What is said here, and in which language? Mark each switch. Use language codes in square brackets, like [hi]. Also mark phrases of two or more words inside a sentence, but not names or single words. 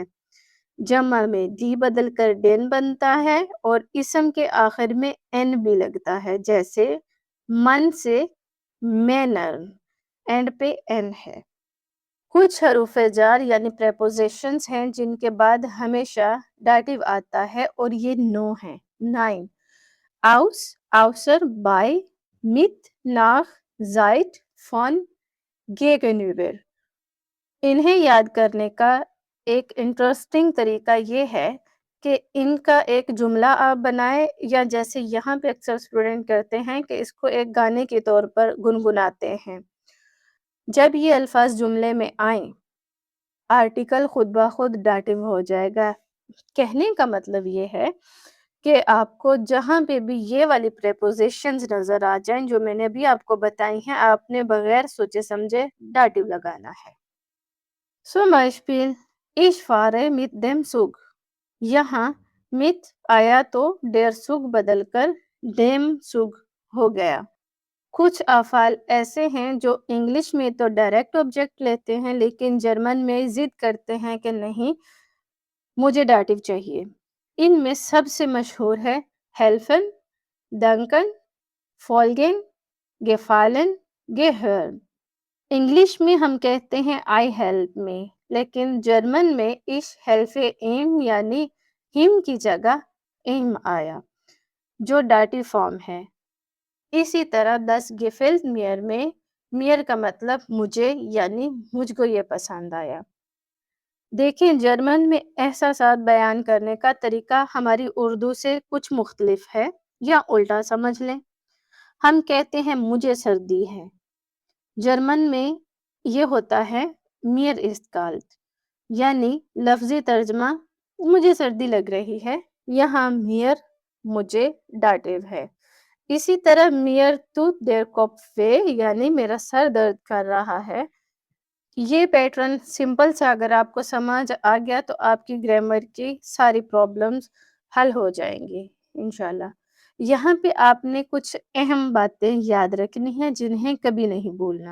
[ur] جمع میں دی بدل کر ڈین بنتا ہے اور اسم کے آخر میں این بھی لگتا ہے، جیسے من سے مینر، اینڈ پہ این ہے۔ کچھ حروف جار یعنی پریپوزیشنز ہیں جن کے بعد ہمیشہ ڈاٹیو آتا ہے، اور یہ 9 ہیں۔ 9، [de] aus، außer، bei، mit، nach، seit، von، gegenüber۔ [ur] انہیں یاد کرنے کا ایک انٹرسٹنگ طریقہ یہ ہے کہ ان کا ایک جملہ آپ بنائیں، یا جیسے یہاں پہ اکثر اسٹوڈنٹ کرتے ہیں کہ اس کو ایک گانے کے طور پر گنگناتے ہیں۔ جب یہ الفاظ جملے میں آئیں، آرٹیکل خود بخود ڈاٹیو ہو جائے گا۔ کہنے کا مطلب یہ ہے کہ آپ کو جہاں پہ بھی یہ والی پریپوزیشنز نظر آ جائیں جو میں نے ابھی آپ کو بتائی ہیں، آپ نے بغیر سوچے سمجھے ڈاٹیو لگانا ہے۔ [de] zum Beispiel، ich fahre mit dem Zug۔ [ur] یہاں mit آیا تو [de] der Zug [ur] بدل کر [de] dem Zug [ur] ہو گیا۔ کچھ افعال ایسے ہیں جو انگلش میں تو ڈائریکٹ آبجیکٹ لیتے ہیں، لیکن جرمن میں ضد کرتے ہیں کہ نہیں، مجھے ڈاٹیو چاہیے۔ ان میں سب سے مشہور ہے [de] helfen، danken، folgen، gefallen، gehören۔ [ur] انگلش میں ہم کہتے ہیں [en] I help me، [ur] لیکن جرمن میں [de] ich helfe ihm [ur] یعنی him کی جگہ ihm آیا، جو ڈاٹیو فارم ہے۔ اسی طرح [de] das gefällt mir [ur] میں mir کا مطلب مجھے یعنی مجھ کو یہ پسند آیا۔ دیکھیں جرمن میں احساسات بیان کرنے کا طریقہ ہماری اردو سے کچھ مختلف ہے یا الٹا سمجھ لیں۔ ہم کہتے ہیں مجھے سردی ہے، جرمن میں یہ ہوتا ہے [de] mir ist kalt، [ur] یعنی لفظی ترجمہ مجھے سردی لگ رہی ہے، یہاں mir مجھے ڈاٹیو ہے۔ اسی طرح [de] mir tut der Kopf weh [ur] یعنی میرا سر درد کر رہا ہے۔ یہ پیٹرن سمپل سے اگر آپ کو سمجھ آ گیا تو آپ کی گرامر کی ساری پرابلمز حل ہو جائیں گی انشاءاللہ۔ یہاں پہ آپ نے کچھ اہم باتیں یاد رکھنی ہیں جنہیں کبھی نہیں بھولنا۔